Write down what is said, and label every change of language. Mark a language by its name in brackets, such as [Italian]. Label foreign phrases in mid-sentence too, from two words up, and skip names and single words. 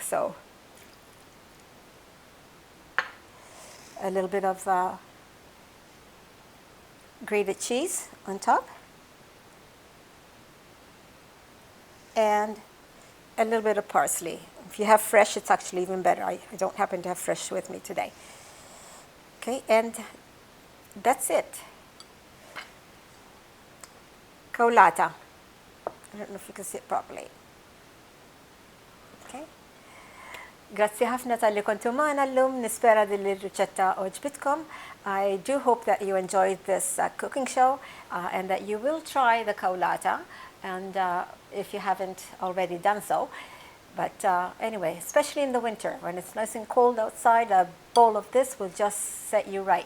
[English] So a little bit of grated cheese on top, and a little bit of parsley. If you have fresh, it's actually even better. I don't happen to have fresh with me today. Okay, and that's it. Kawlata. I don't know if you can see it properly. Okay. [Maltese] Grazzi ħafna tal-li kontu maħna l-lum, nispera din l-riċetta oġbitkom. [English] I do hope that you enjoyed this cooking show and that you will try the kawlata, and if you haven't already done so. But anyway, especially in the winter, when it's nice and cold outside, a bowl of this will just set you right.